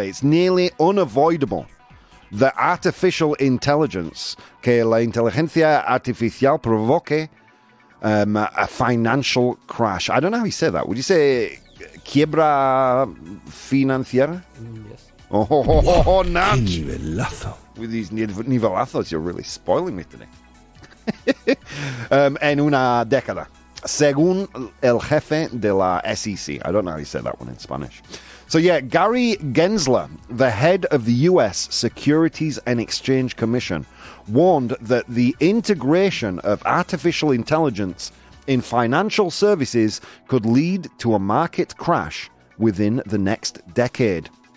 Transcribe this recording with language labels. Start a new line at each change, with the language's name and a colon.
English: It's nearly unavoidable that artificial intelligence,
Spanish: que la inteligencia artificial provoque
English: a financial crash. I don't know how you say that. Would you say
Spanish: quiebra financiera?
English: Yes. Oh, Natch.
Spanish: Nivelazo.
English: With these nivelazos, you're really spoiling me today.
Spanish: en una década, según el jefe de la SEC.
English: I don't know how you say that one in Spanish. So yeah, Gary Gensler, the head of the U.S. Securities and Exchange Commission, warned that the integration of artificial intelligence in financial services could lead to a market crash within the next decade.